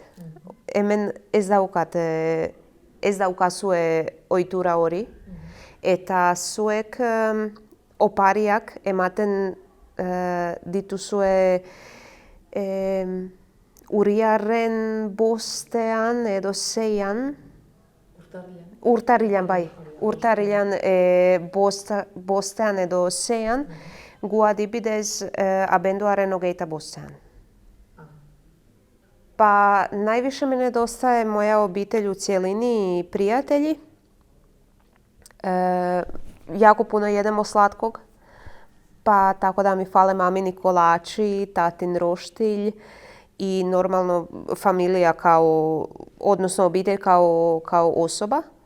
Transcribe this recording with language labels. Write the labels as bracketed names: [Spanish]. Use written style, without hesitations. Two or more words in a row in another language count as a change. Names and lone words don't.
[Basque] Hemen ez daukazue ohitura hori, eta zuek opariak ematen dituzue urriaren 5 edo 6. Urtarrilan, bai. Urtarrilan 5 edo 6, gu adibidez abenduaren 25. [Croatian] Pa najviše me nedostaje moja obitelj u cjelini i prijatelji. Jako puno jedemo slatkog, pa tako da mi fale mamini kolači, tatin roštilj i normalno familija odnosno obitelj kao osoba.